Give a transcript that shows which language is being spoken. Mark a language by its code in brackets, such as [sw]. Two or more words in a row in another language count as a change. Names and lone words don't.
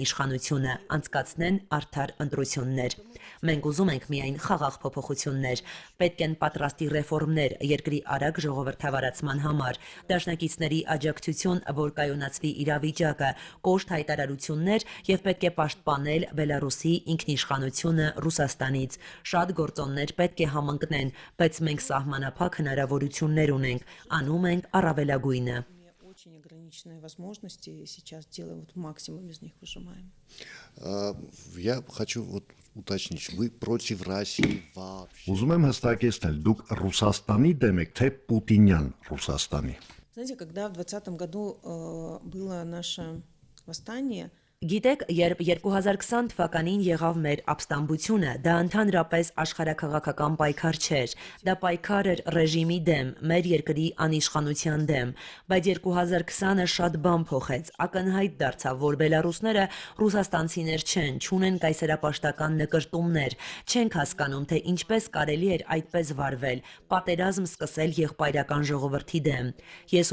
[hy] իշխանությունը, անցկացնեն արդար ընտրություններ։ Մենք ուզում ենք միայն խաղաղ փոփոխություններ, պետք են պատրաստի ռեֆորմներ երկրի արագ ժողովրդավարացման համար, դաշնակիցների աջակցություն, որ կայունացվի իրավիճակը, կոշտ հայտարարություններ եւ պետք է պաշտպանել Բելարուսի ինքնիշխանությունը Ռուսաստանից։ Շատ գործոններ պետք է համընկնեն, բայց մենք սահմանափակ հնարավորություններ ունենք, անում ենք առավելագույնը։ [ru] Очень ограниченные возможности, сейчас делаем вот максимум из них выжимаем. Я хочу вот уточнить, вы против России вообще? [hy] Ուզում եմ հստակեցնել, դուք Ռուսաստանի դեմ եք, թե Պուտինյան Ռուսաստանի։ [ru] Знаете, когда в 2020 году было наше восстание, [hy] Գիտեք, երբ 2020 թվականին եղավ մեր ապստամբությունը, դա ընդհանրապես աշխարհաքաղաքական պայքար չէր, դա պայքար էր ռեժիմի դեմ, մեր երկրի անիշխանության դեմ, բայց 2020-ը շատ բան փոխեց, ակնհայտ դարձավ, որ բելարուսները ռուսաստանցիներ չեն, չունեն կայսերապաշտական նկրտումներ, չենք հասկանում, թե ինչպես կարելի էր այդպես վարվել, պատերազմ սկսել եղբայրական ժողովրդի դեմ։ Ես